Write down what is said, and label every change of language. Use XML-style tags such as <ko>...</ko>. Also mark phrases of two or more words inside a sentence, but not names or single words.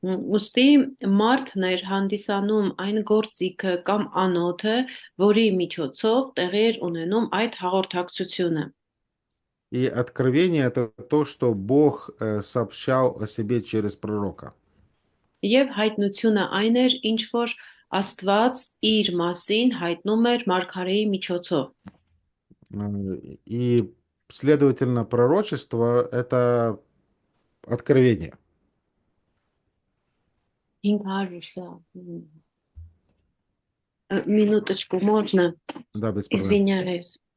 <hy>Ուստի մարդն էր հանդիսանում այն գործիքը կամ անոթը, որի միջոցով տեղի էր ունենում այդ հաղորդակցությունը։</hy> <ru>И откровение — это то, что Бог сообщал о себе через пророка.</ru> <hy>Եվ հայտնությունը այն էր, ինչ որ Աստված իր մասին հայտնում էր մարգարեի միջոցով։</hy> <ru>И, следовательно, пророчество — это откровение. 500 սա։ Минуточку, можно? Да, без проблем. Извиняюсь.</ru>